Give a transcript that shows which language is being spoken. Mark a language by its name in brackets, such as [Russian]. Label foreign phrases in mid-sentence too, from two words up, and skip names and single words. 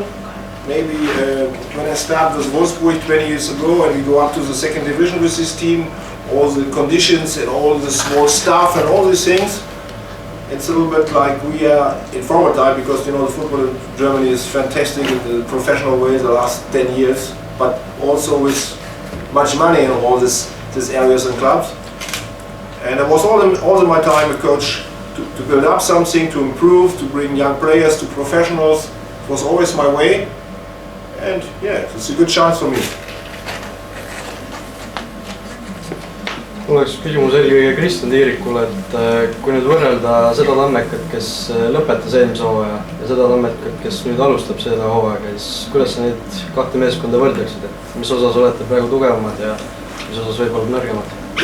[English] Maybe when I started with Wolfsburg 20 years ago and we go up to the second division with this team, all the conditions and all the small stuff and all these things, it's a little bit like we are in former time because the football in Germany is fantastic in the professional way the last 10 years, but also with much money in all these areas and clubs. And I was all my time a coach to build up something, to improve, to bring young players to professionals. It was always my way. And yeah, it's a good chance for me. [Estonian] Mul oleks küsimus eelkõige Kristjan Tiirikule, et kui nüüd võrrelda seda Tammekat, kes lõpetas eelmise hooaja ja seda Tammekat, kes nüüd alustab selle hooajaga, siis kuidas sa neid kahte meeskonda võrdleksid, et mis osas olete praegu tugevamad ja mis osas võib-olla nõrgemad?